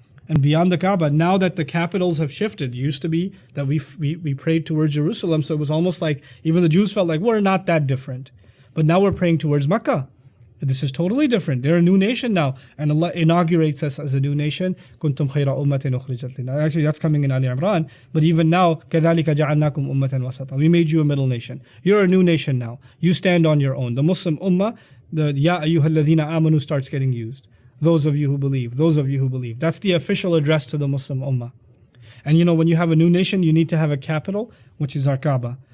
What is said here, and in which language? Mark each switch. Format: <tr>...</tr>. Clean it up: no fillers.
<en>And beyond the Kaaba, now that the capitals have shifted, it used to be that we prayed towards Jerusalem. So it was almost like even the Jews felt like we're not that different. But now we're praying towards Mecca. This is totally different. They're a new nation now. And Allah inaugurates us as a new nation.</en> <ar>كُنْتُمْ خَيْرَ أُمَّةٍ أُخْرِجَتْ لِلنَّاسِ.</ar> <en>Actually, that's coming in Al-Imran. But even now,</en> <ar>كَذَلِكَ جَعَلْنَاكُمْ أُمَّةً وَسَطًا.</ar> <en>We made you a middle nation. You're a new nation now. You stand on your own. The Muslim Ummah, the Ya ayyuhal ladhina amanu starts getting used. Those of you who believe. Those of you who believe. That's the official address to the Muslim Ummah. And when you have a new nation, you need to have a capital, which is our Kaaba.</en>